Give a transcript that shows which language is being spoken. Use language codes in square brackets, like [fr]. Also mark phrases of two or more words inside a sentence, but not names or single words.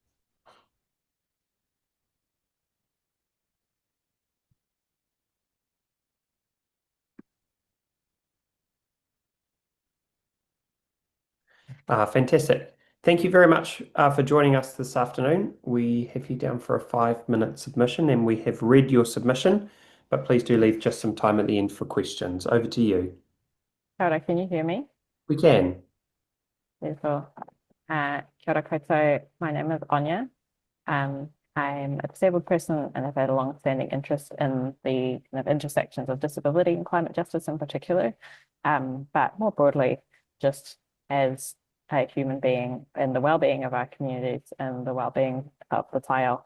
[en] Fantastic. Thank you very much for joining us this afternoon. We have you down for a 5-minute submission, and we have read your submission, but please do leave just some time at the end for questions. Over to you. [mi] Kia ora, [en] can you hear me? We can. Beautiful. [mi] Kia ora koutou. [en] My name is Anya. I'm a disabled person and I've had a long-standing interest in the kind of intersections of disability and climate justice in particular, but more broadly, just as a human being and the well-being of our communities and the well-being of the tile.